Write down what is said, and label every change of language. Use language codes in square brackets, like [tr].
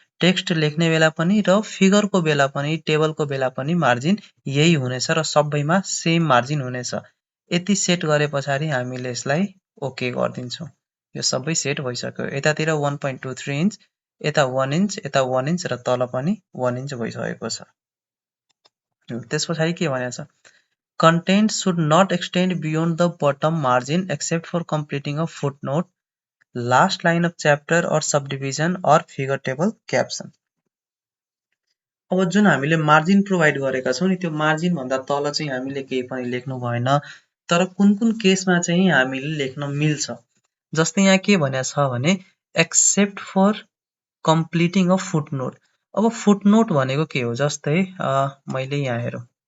[ne] Text लेख्ने बेला पनि र फिगरको बेला पनि टेबलको बेला पनि मार्जिन यही हुनेछ र सबैमा सेम मार्जिन हुनेछ। यति सेट गरे पछाडि हामीले यसलाई ओके गरिदिन्छौँ। यो सबै सेट भइसक्यो। यतातिर 1.23 इन्च, यता 1 इन्च, यता 1 इन्च र तल पनि 1 इन्च भइसकेको छ। त्यस पछाडि के भनेको छ [en] Content should not extend beyond the bottom margin except for completing a footnote, last line of chapter or subdivision or figure table caption. [ne] अब जुन हामीले मार्जिन प्रोभाइड गरेका छौं नि त्यो मार्जिन भन्दा तल चाहिँ हामीले केही पनि लेख्नु भएन। तर कुन केसमा चाहिँ हामीले लेख्न मिल्छ। जस्तै यहाँ के भनेको छ भने [en] except for completing a footnote. [ne] अब footnote भनेको के हो जस्तै मैले यहाँ हेरौँ।